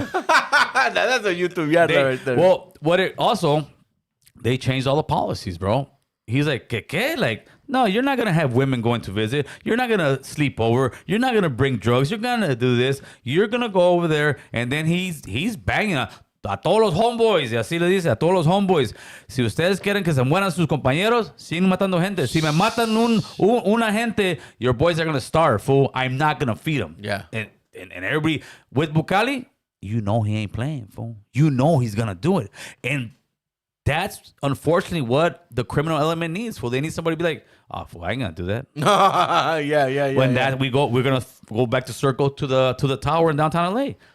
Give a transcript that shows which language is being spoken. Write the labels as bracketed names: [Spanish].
[English] That's a YouTube yarda right there. Well, they changed all the policies, bro. He's like, ¿qué? Like, no, you're not going to have women going to visit. You're not going to sleep over. You're not going to bring drugs. You're going to do this. You're going to go over there. And then he's banging [Spanish] a todos los homeboys. Y así le dice, a todos los homeboys. Si ustedes quieren que se mueran sus compañeros, siguen matando gente. Si me matan una gente, [English] your boys are going to starve, fool. I'm not going to feed them. Yeah. And everybody, with Bukali, he ain't playing, fool. He's going to do it. And that's unfortunately what the criminal element needs. Well, they need somebody to be like, oh, fool, I ain't gonna do that. We're gonna go back to circle to the tower in downtown LA.